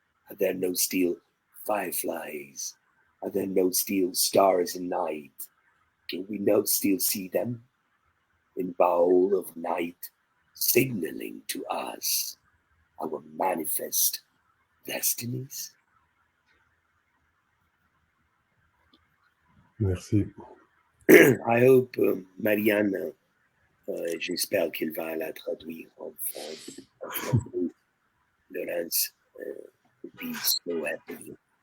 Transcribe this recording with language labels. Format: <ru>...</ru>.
<en>Are there no still fireflies? Are there no still stars in night? Can we not still see them in bowl of night, signaling to us our manifest destinies?</en> <fr>Merci.</fr> <en>I hope</en> <fr>Marianne, j'espère qu'elle va la traduire en français.</fr> <en>Laurence, would be so happy.</en>